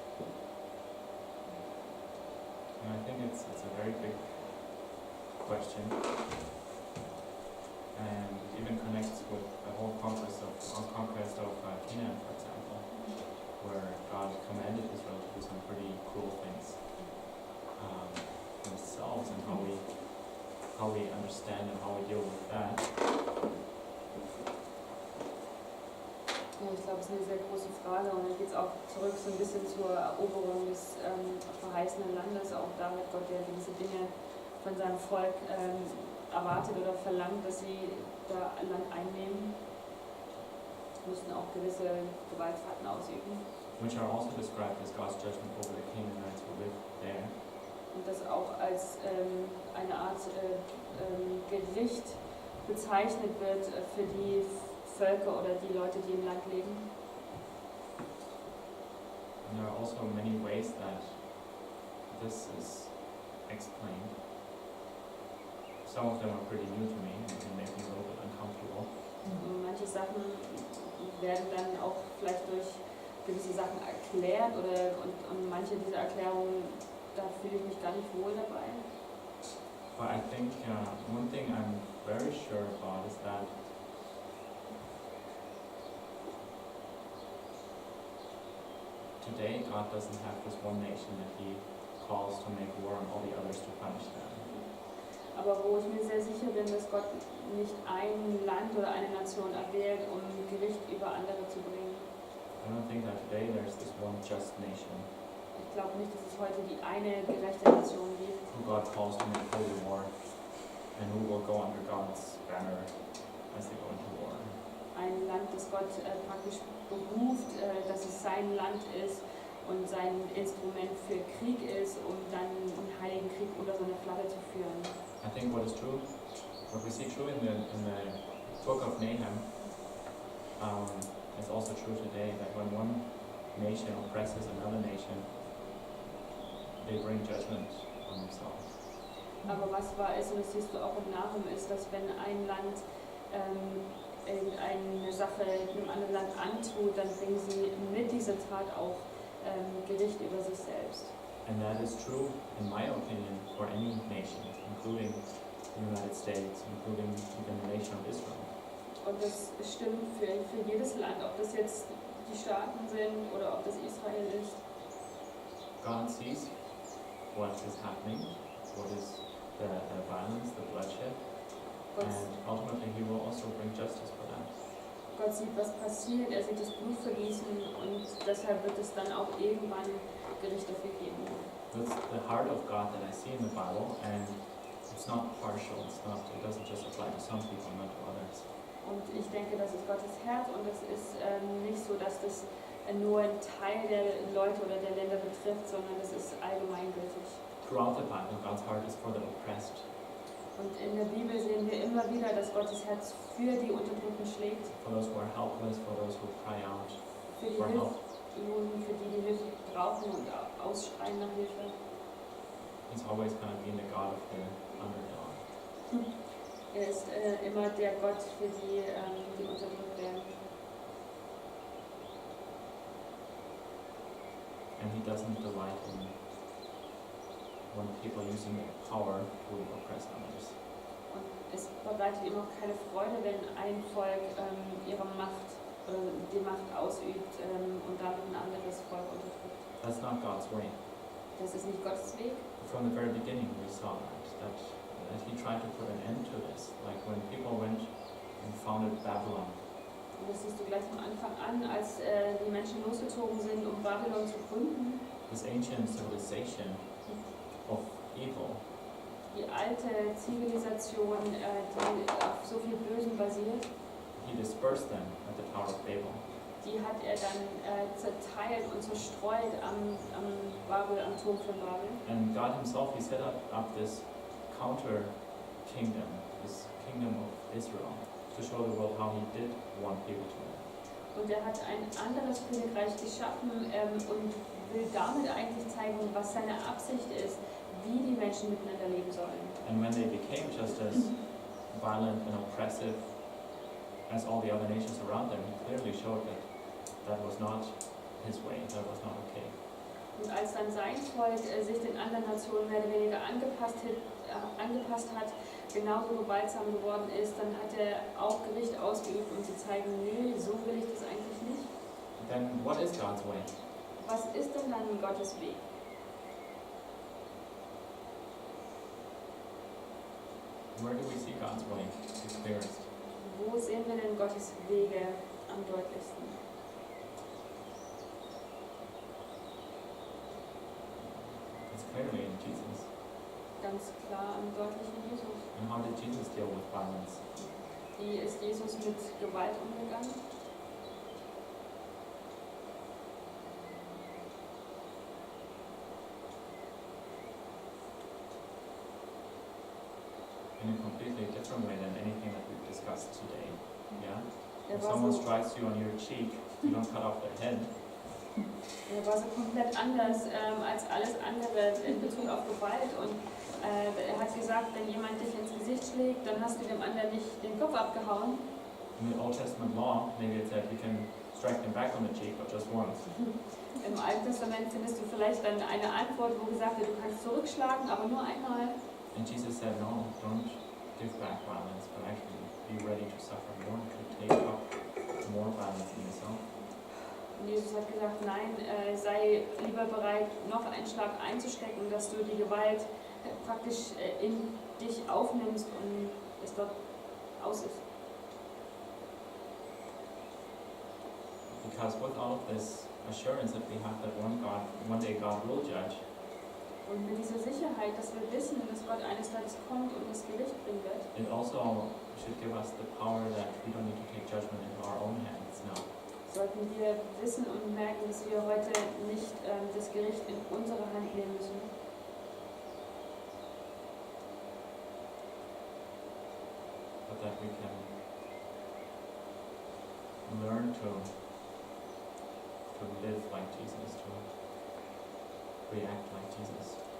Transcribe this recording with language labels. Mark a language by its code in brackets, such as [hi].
[en] And I think it's a very big question, and it even connects with the whole conquest of Canaan, for example, where God commanded Israel to do some pretty cool things themselves, and how we understand and how we deal with that. [de] Ja, ich glaube, es ist eine sehr große Frage und dann geht es auch zurück so ein bisschen zur Eroberung des verheißenen Landes. Auch da hat Gott ja gewisse Dinge von seinem Volk erwartet oder verlangt, dass sie da Land einnehmen. Mussten auch gewisse Gewalttaten ausüben. [en] Which are also described as God's judgment over the Canaanites who lived there. [de] Und das auch als eine Art Gericht bezeichnet wird für die Völker oder die Leute, die im Land leben. [en] And there are also many ways that this is explained. Some of them are pretty new to me and make me a little bit uncomfortable. [de] Und manche Sachen werden dann auch vielleicht durch gewisse Sachen erklärt und manche dieser Erklärungen, da fühle ich mich gar nicht wohl dabei. [en] But I think one thing I'm very sure about is that today God doesn't have this one nation that He calls to make war and all the others to punish them. [de] Aber wo ich mir sehr sicher bin, dass Gott nicht ein Land oder eine Nation erwählt, um Gericht über andere zu bringen. [en] I don't think that today there's this one just nation [de] Ich glaube nicht, dass es heute die eine gerechte Nation gibt, [en] who God calls to make holy war and who will go under God's banner as they go into war. [de] ein Land, das Gott praktisch beruft, dass es sein Land ist und sein Instrument für Krieg ist, um dann einen heiligen Krieg unter seiner Flagge zu führen. [en] I think what is true, what we see true in the book of Nahum, is also true today, that when one nation oppresses another nation, they bring judgment on themselves. [de] Aber was wahr ist, und das siehst du auch im Nahum, ist, dass wenn ein Land irgendeine Sache einem anderen Land antut, dann bringen sie mit dieser Tat auch Gericht über sich selbst. [en] And that is true, in my opinion, for any nation, including the United States, including even the nation of Israel. [de] Und das stimmt für jedes Land, ob das jetzt die Staaten sind oder ob das Israel ist. [en] God sees what is happening, what is the violence, the bloodshed, [de] Gott, [en] and ultimately He will also bring justice for that. [de] Gott sieht, was passiert, er sieht das Blut vergießen und deshalb wird es dann auch irgendwann Gericht dafür geben. [en] That's the heart of God that I see in the Bible, and it's not partial. It doesn't just apply to some people, not to others. [de] Und ich denke, das ist Gottes Herz und es ist nicht so, dass das nur ein Teil der Leute oder der Länder betrifft, sondern es ist allgemeingültig. [en] Throughout the Bible, God's heart is for the oppressed. [de] Und in der Bibel sehen wir immer wieder, dass Gottes Herz für die Unterdrückten schlägt, [en] For those who are helpless, for those who cry out [de] für die [en] for help. [de] Hilflosen, für die Hilfe brauchen und ausschreien nach Hilfe. [en] He's always going to be the God of the underdog. [de] Er ist immer der Gott für die unterdrückt werden. [en] And he doesn't delight in when people using their power to oppress others. [de] Und es bereitet ihm auch keine Freude, wenn ein Volk ihre Macht oder die Macht ausübt und damit ein anderes Volk unterdrückt. [en] That's not God's way. [de] Das ist nicht Gottes Weg. [en] From the very beginning we saw that he tried to put an end to this. Like when people went and founded Babylon, [de] Und das siehst du gleich am Anfang an, als die Menschen losgezogen sind, um Babylon zu gründen. [en] this ancient civilization of evil, [de] Die alte Zivilisation, die auf so viel Bösen basiert, [en] he dispersed them at the Tower of Babel. [de] die hat er dann zerteilt und zerstreut am Turm von Babel. [en] And God himself, he set up this counter kingdom, this kingdom of Israel, to show the world how he did want people to live. [de] Und er hat ein anderes Königreich geschaffen und will damit eigentlich zeigen, was seine Absicht ist, wie die Menschen miteinander leben sollen. [en] And when they became just as violent and oppressive as all the other nations around them, he clearly showed that that was not his way, that was not okay. [de] Und als dann sein Volk sich den anderen Nationen mehr oder weniger angepasst hat, genauso gewaltsam geworden ist, dann hat er auch Gericht ausgeübt, um zu zeigen, nee, so will ich das eigentlich nicht. [en] Then what is God's way? [de] Was ist denn dann Gottes Weg? [en] Where do we see God's way the clearest? [de] Wo sehen wir denn Gottes Wege am deutlichsten? [en] It's clearly in Jesus. [de] Ganz klar am deutlichen Jesus. [en] And how did Jesus deal with violence? [de] Wie ist Jesus mit Gewalt umgegangen? [en] In a completely different way than anything that we've discussed today. Yeah? [de] Er [en] If [de] war [en] someone [de] so, [en] strikes you on your cheek, you don't cut off their head. [de] er war so komplett anders als alles andere in Bezug auf Gewalt. Und er hat gesagt, wenn jemand dich ins Gesicht schlägt, dann hast du dem anderen nicht den Kopf abgehauen. [en] In the Old Testament law, maybe it said you can strike them back on the cheek, but just once. [de] Im Alten Testament findest du vielleicht dann eine Antwort, wo gesagt wird, du kannst zurückschlagen, aber nur einmal. [en] And Jesus said, no, don't give back violence, but actually be ready to suffer more, to take up more violence in yourself. [de] Und Jesus hat gesagt, nein, sei lieber bereit, noch einen Schlag einzustecken, dass du die Gewalt praktisch in dich aufnimmst und es dort aus ist. [en] Because with all of this assurance that we have that one day God will judge, [de] Und mit dieser Sicherheit, dass wir wissen, dass Gott eines Tages kommt und das Gericht bringen wird, [en] it also should give us the power that we don't need to take judgment into our own hands now. [de] sollten wir wissen und merken, dass wir heute nicht das Gericht in unsere Hand nehmen müssen, [en] But that we can learn to live like Jesus, to react like Jesus.